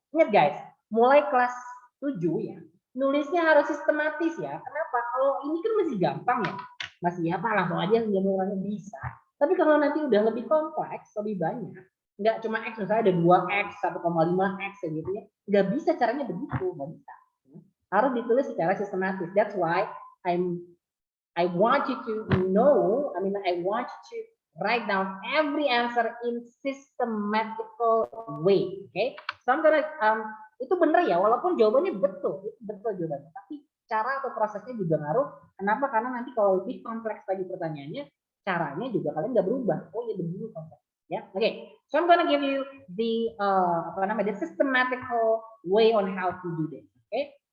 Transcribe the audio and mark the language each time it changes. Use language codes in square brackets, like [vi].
[id] Ingat guys, mulai kelas 7 ya, nulisnya harus sistematis ya. Kenapa? Kalau ini kan masih gampang ya. Masih apa langsung aja orangnya bisa. Tapi kalau nanti udah lebih kompleks, lebih banyak, nggak cuma X, misalnya ada 2X, 1,5X gitu ya. Nggak bisa caranya begitu, nggak bisa. Harus ditulis secara sistematis. [en] That's why I want you to know, I want you to write down every answer in systematical way. Okay? So I'm gonna, [id] itu benar ya, walaupun jawabannya betul, itu betul jawabannya. Tapi cara atau prosesnya juga ngaruh. Kenapa? Karena nanti kalau lebih kompleks lagi pertanyaannya, caranya juga kalian nggak berubah. Oh ya begini konsep. Ya, oke. [en] So I'm gonna give you the the systematical way on how to do this. Okay?